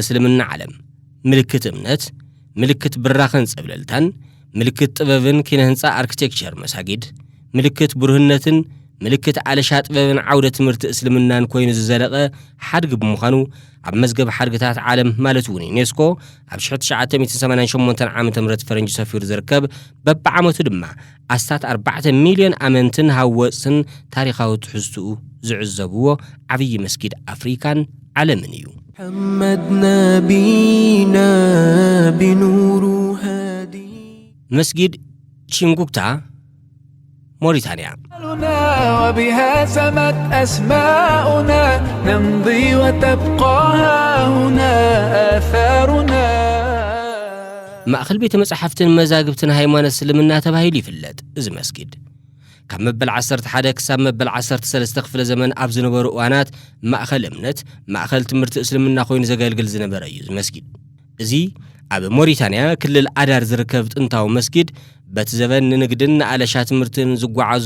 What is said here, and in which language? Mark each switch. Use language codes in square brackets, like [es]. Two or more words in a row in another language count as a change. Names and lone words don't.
[ti] እስልምና ዓለም ምልክት እምነት፣ ምልክት ብራኽን ጽብለልታን፣ ምልክት ጥበብን ኪነ ህንጻ አርኪቴክቸር መሳጊድ፣ ምልክት ብሩህነትን፣ ምልክት ዓለሻ ጥበብን ዓውደ ትምህርቲ እስልምናን ኮይኑ ዝዘለቐ ሓድጊ ብምዃኑ ኣብ መዝገብ ሓድግታት ዓለም ማለት እውን ዩኔስኮ ኣብ 1988 ዓመተ ምህረት ፈረንጂ ሰፊሩ ዝርከብ በብዓመቱ ድማ ኣስታት 4 ሚልዮን ኣመንትን ሃወፅትን ታሪኻዊ ትሕዝትኡ ዝዕዘብዎ ዓብይ መስጊድ አፍሪካን ዓለምን እዩ። [ar] محمد نبينا بنور هادي [ti] መስጊድ ቺንጉክታ موريتانيا [ar] وبها سمت أسماؤنا نمضي وتبقى هنا آثارنا [ti] ማእኸል ቤተ መጻሕፍትን መዛግብትን ሃይማኖት እስልምና ተባሂሉ ይፍለጥ። እዚ መስጊድ ካብ መበል 11 ክሳብ መበል 13 ክፍለ ዘመን ኣብ ዝነበሩ እዋናት ማእኸል እምነት፣ ማእኸል ትምህርቲ እስልምና ኮይኑ ዘገልግል ዝነበረ እዩ። መስጊድ እዚ ኣብ ሞሪታንያ ክልል አዳር ዝርከብ ጥንታዊ መስጊድ በቲ ዘበን ንግድን አለሻ ትምህርትን ዝጓዓዙ